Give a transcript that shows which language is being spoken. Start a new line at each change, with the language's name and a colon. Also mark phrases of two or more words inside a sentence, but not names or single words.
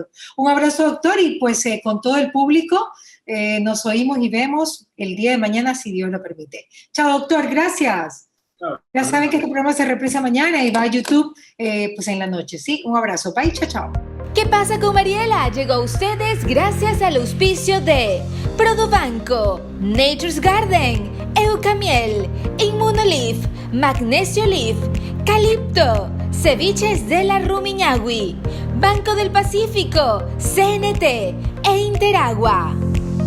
Spanish: Un abrazo, doctor, y con todo el público nos oímos y vemos el día de mañana, si Dios lo permite. Chao, doctor, gracias. Ya saben que este programa se represa mañana y va a YouTube en la noche, ¿sí? Un abrazo. Bye, chao, chao. ¿Qué pasa con Mariela? Llegó a ustedes gracias al auspicio de Produbanco, Nature's Garden, Eucamiel, Inmunolif, Magnesio Leaf, Calipto, Ceviches de la Rumiñahui, Banco del Pacífico, CNT e Interagua.